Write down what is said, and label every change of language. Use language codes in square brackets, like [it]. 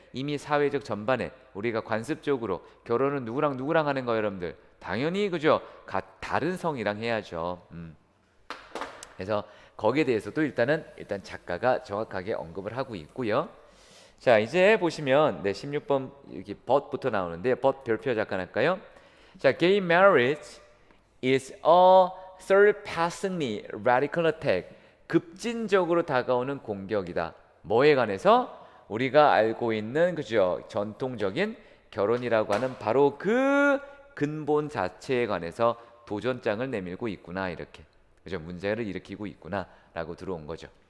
[ko] 이미 사회적 전반에 우리가 관습적으로 결혼은 누구랑 하는 거예요, 여러분들? 당연히 그죠 다른 성이랑 해야죠. 그래서 거기에 대해서도 일단 작가가 정확하게 언급을 하고 있고요. 자, 이제 보시면 네 16번 여기 but부터 나오는데 but 별표 잠깐 할까요? [en] 자, gay marriage is a surpassingly radical attack. [ko] 급진적으로 다가오는 공격이다. 뭐에 관해서? 우리가 알고 있는 그죠 전통적인 결혼이라고 하는 바로 그 근본 자체에 관해서 도전장을 내밀고 있구나 이렇게 그죠 문제를 일으키고 있구나라고 들어온 거죠.